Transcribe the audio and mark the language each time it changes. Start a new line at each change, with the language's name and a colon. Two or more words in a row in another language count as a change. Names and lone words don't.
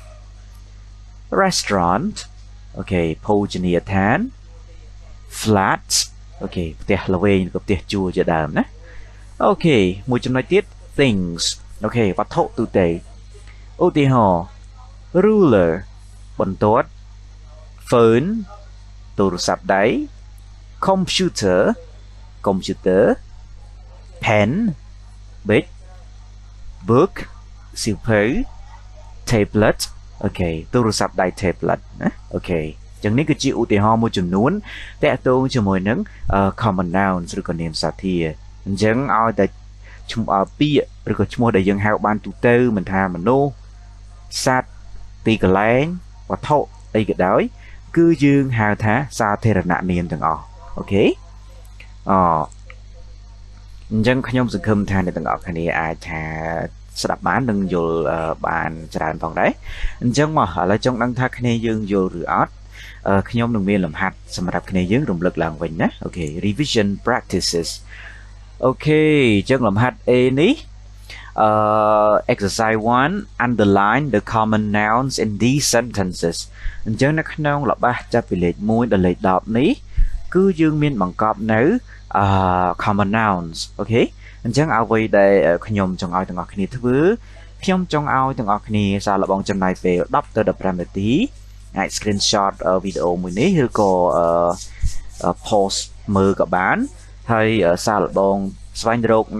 Khmer: restaurant អូខេភោជនីយដ្ឋាន flat អូខេផ្ទះល្វែងឬក៏ផ្ទះជួលជាដើមណាអូខេមួយចំណុចទៀត things អូខេវត្ថុទូទៅឧទាហរណ៍ ruler បន្ទាត់ phone ទូរស័ព្ទដៃ computer pen ប៊ិច book សៀវភៅ tablet អូខេទូរស័ព្ទដៃ tablet ណាអូខេចឹងនេះគឺជាឧទាហរណ៍មួយចំនួនតកតងជាមួយនឹង
English: common nouns
Khmer: ឬក៏នាមសាធារអញ្ចឹងឲ្យតែឈ្មោះពាក្យឬក៏ឈ្មោះដែលយើងហៅបានទូទៅមិនថាមនុស្សសត្វទីកន្លែងវត្ថុអីក៏ដោយគឺយើងហៅថាសាធារណនាមទាំងអស់អូខេ អញ្ចឹងខ្ញុំសង្ឃឹមថាអ្នកទាំងអស់គ្នាអាចថាស្ដាប់បាននិងយល់បានច្រើនផងដែរអញ្ចឹងមកឥឡូវចង់ដឹងថាគ្នាយើងយល់ឬអត់ខ្ញុំនឹងមានលំហាត់សម្រាប់គ្នាយើងរំលឹកឡើងវិញណាអូខេ
English: revision practices
Khmer: អូខេអញ្ចឹងលំហាត់ A នេះ exercise 1
English: underline the common nouns in these sentences
Khmer: អញ្ចឹងនៅក្នុងល្បះចាប់ពីលេខ1ដល់លេខ10នេះគឺយើងមានបង្កប់នៅ
English: common nouns
Khmer: អូខេអញ្ចឹងអ្វីដែលខ្ញុំចង់ឲ្យទាំងអស់គ្នាធ្វើខ្ញុំចង់ ឲ្យទាំងអស់គ្នាសាកល្បងចំណាយពេល10ទៅ15នាទីអាច screenshot វីដេអូមួយនេះឬក៏post មើលក៏បានហើយសាកល្បងស្វែងរកនៅ